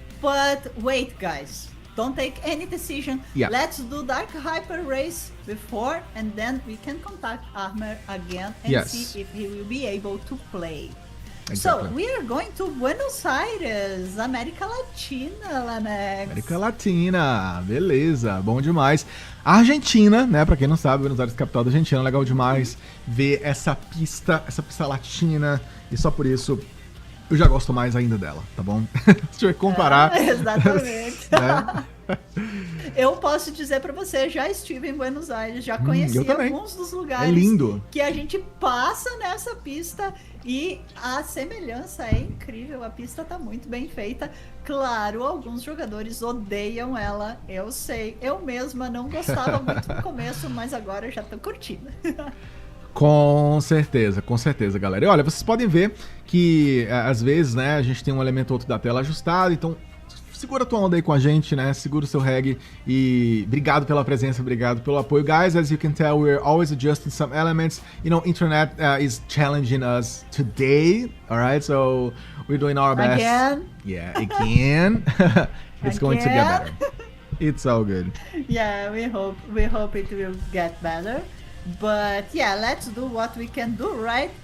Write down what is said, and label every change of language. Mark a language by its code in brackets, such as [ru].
[en] But wait, guys, don't take any decision. Let's do Dark Hyper race before, and then we can contact Ahmed again and see if he will be able to play. So we are going to Buenos Aires, América Latina, Lanex. [pt] América Latina, beleza, bom demais. A Argentina, né, pra quem não sabe, Buenos Aires é capital da Argentina, legal demais ver essa pista latina, e só por isso eu já gosto mais ainda dela, tá bom? Deixa eu comparar. Exatamente. Eu posso dizer pra você, já estive em Buenos Aires, já conheci alguns dos lugares que a gente passa nessa pista e a semelhança é incrível, a pista tá muito bem feita. Claro, alguns jogadores odeiam ela, eu sei, eu mesma não gostava muito no começo, mas agora eu já tô curtindo. Com certeza, galera. E olha, vocês podem ver que às vezes, né, a gente tem um elemento ou outro da tela ajustado, então segura a tua onda aí com a gente, né? Segura o seu reggae e obrigado pela presença, obrigado pelo apoio. [en] Guys, as you can tell, we're always adjusting some elements. You know, internet is challenging us today, all right? So we're doing our best. Again? Yeah, again. It's going to get better. It's all good. Yeah, we hope it will get better. But yeah, let's do what we can do, right?